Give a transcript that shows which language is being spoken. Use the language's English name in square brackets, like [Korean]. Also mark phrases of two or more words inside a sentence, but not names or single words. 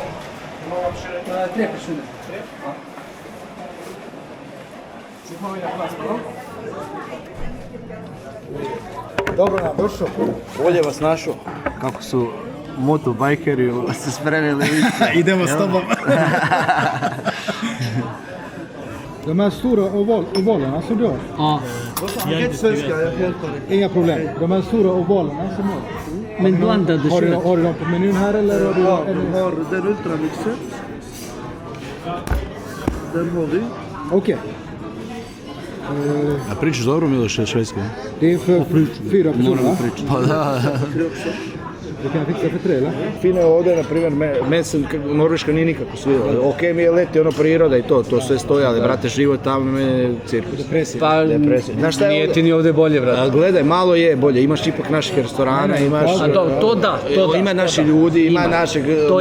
[Bosnian] Trepaš šune. Dobro nam došao. Bolje vas našao. Kako su motobajkeri se spremili. Idemo s tobom. [Swedish] De här stora ovalerna som du har? Ja. Inga problem. De här stora ovalerna som du har? Men blandade Har kött. du dem på menyn här eller har du... Har den ultramixen. Den har vi. Okej. [Bosnian] A pričaš dobro, Miloš, švedski? [Swedish] Det är för 4 personer, va? [Bosnian] Pa da. [Swedish] Det kan jag fixa för 3, eller? [Bosnian] Fino je ovdje, na primjer, Norveška nije nikako svidjela. Ok mi je leti, priroda i to sve stoji, ali brate, život tamo me cirkus. Depresija. Pa, Znaš šta je nije ovdje? ti ni ovdje bolje, brate. A gledaj, malo je bolje, imaš ipak naših restorana, imaš... A to da. Ima naši ljudi, ima našeg, malo